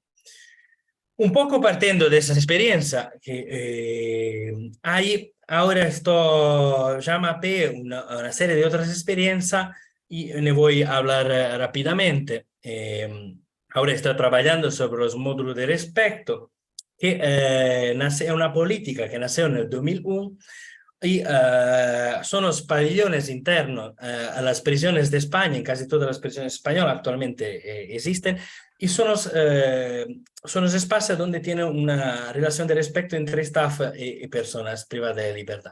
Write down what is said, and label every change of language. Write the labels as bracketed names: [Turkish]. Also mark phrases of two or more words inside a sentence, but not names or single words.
[Spanish] Un poco partiendo de esa experiencia que ahora esto ya mapeé una serie de otras experiencias y ne voy a hablar rápidamente. Ahora estoy trabajando sobre los módulos de respeto, [Italian] che è una politica che [Spanish] nació nel 2001 y son los pabellones internos a las prisiones de España, en casi todas las prisiones españolas actualmente existen, y son los espacios donde tiene una relación de respeto entre staff y personas privadas de libertad.